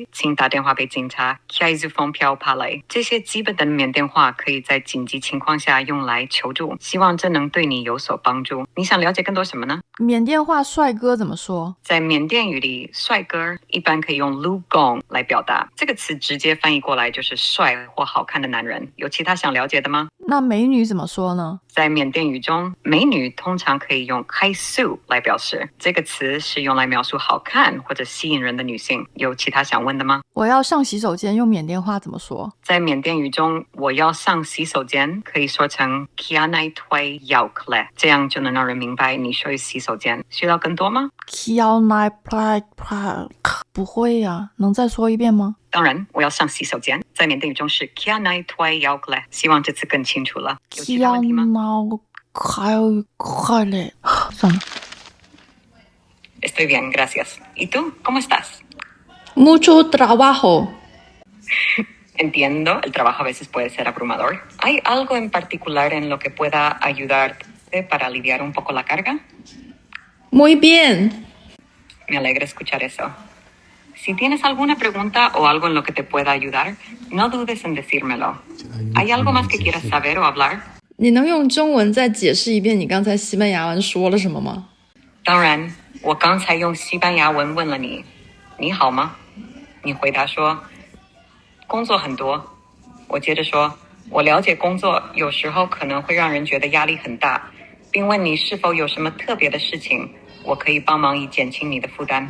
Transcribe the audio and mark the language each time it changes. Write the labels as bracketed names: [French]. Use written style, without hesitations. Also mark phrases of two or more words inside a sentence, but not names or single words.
[Chinese] 請打電話給警察 Kia Izu Fong Piao Pa Lai。這些基本的緬甸話可以在緊急情況下用來求助，希望這能對你有所幫助。你想了解更多什麼呢？緬甸話帥哥怎麼說？在緬甸語裡，帥哥一般可以用 Lu Gong 來表達，這個詞直接翻譯過來就是帥或好看的男人。有其他想了解的嗎？那美女怎麼說呢？在緬甸語中，美女通常可以用 Kai Su 來表示，這個詞是用來描述好看或者吸引人的女性。有其他想問的嗎？我要上洗手間用緬甸話怎麼說？在緬甸語中，我要上洗手間可以說成 Kia Nai Twai Yao Kle，這樣就能讓人明白你需要洗手間。需要更多嗎？ Kia Nai Twai 不會呀，能再說一遍嗎？當然，我要上洗手間。在緬甸語中是 Kia Nai Twai Yao Kle，希望這次更清楚了。有其他問題嗎？算了。 [Spanish] Estoy bien, gracias. ¿Y tú? ¿Cómo estás? Mucho trabajo. Entiendo, el trabajo a veces puede ser abrumador. ¿Hay algo en particular en lo que pueda ayudarte para aliviar un poco la carga? Muy bien. Me alegra escuchar eso. Si tienes alguna pregunta o algo en lo que te pueda ayudar, no dudes en decírmelo. ¿Hay algo más que quieras saber o hablar? [Chinese] 你能用中文再解釋一遍你剛才西班牙文說了什麼嗎？當然，我剛才用西班牙文問了你，你好嗎？你回答說工作很多。我接着说，我了解工作有时候可能会让人觉得压力很大，并问你是否有什么特别的事情，我可以帮忙以减轻你的负担。